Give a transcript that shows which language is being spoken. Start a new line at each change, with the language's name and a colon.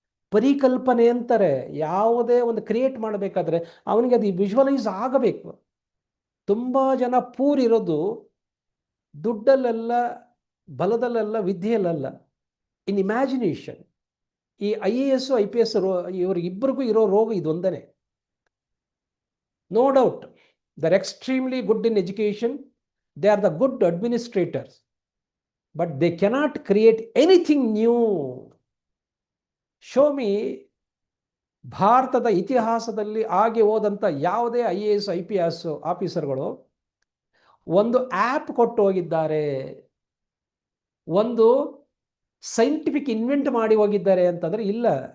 Kannada: ಪರಿಕಲ್ಪನೆ ಅಂತಾರೆ. ಯಾವುದೇ ಒಂದು ಕ್ರಿಯೇಟ್ ಮಾಡಬೇಕಾದ್ರೆ ಅವನಿಗೆ ಅದು ವಿಜುವಲೈಸ್ ಆಗಬೇಕು. ತುಂಬ ಜನ ಇರೋದು ದುಡ್ಡಲ್ಲೆಲ್ಲ, ಬಲದಲ್ಲೆಲ್ಲ, ವಿದ್ಯೆಯಲ್ಲ, ಇನ್ ಇಮ್ಯಾಜಿನೇಷನ್. ಈ IAS IPS ಇವರಿಬ್ಬರಿಗೂ ಇರೋ ರೋಗ ಇದೊಂದೇ.
English: No doubt they are extremely good in education, they are the good administrators, but they cannot create anything new. Show me
Kannada: ಭಾರತದ ಇತಿಹಾಸದಲ್ಲಿ ಆಗಿ ಹೋದಂಥ ಯಾವುದೇ IAS IPS ಆಫೀಸರ್ಗಳು ಒಂದು ಆ್ಯಪ್ ಕೊಟ್ಟು ಹೋಗಿದ್ದಾರೆ, ಒಂದು ಸೈಂಟಿಫಿಕ್ ಇನ್ವೆಂಟ್ ಮಾಡಿ ಹೋಗಿದ್ದಾರೆ ಅಂತಂದರೆ ಇಲ್ಲ.